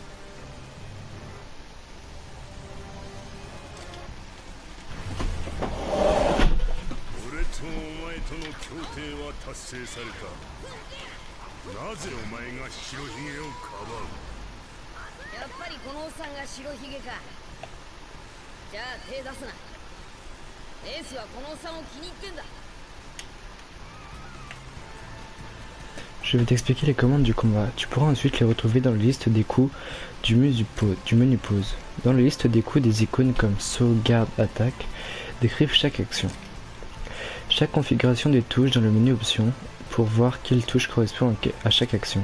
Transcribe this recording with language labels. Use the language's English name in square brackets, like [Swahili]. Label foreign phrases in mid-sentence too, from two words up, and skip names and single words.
[Japanese] お前との協定は達成された。なぜお前が白ひげをかばう？やっぱりこのおっさんが白ひげか。じゃあ手出すな。エースはこのおっさんを気に入ってんだ。 [French] Je vais t'expliquer les commandes du combat. Tu pourras ensuite les retrouver dans la liste des coups du menu pause. Dans la liste des coups, des icônes comme saut, garde, attaque décrivent chaque action. Chaque configuration des touches dans le menu options pour voir quelle touche correspond à chaque action.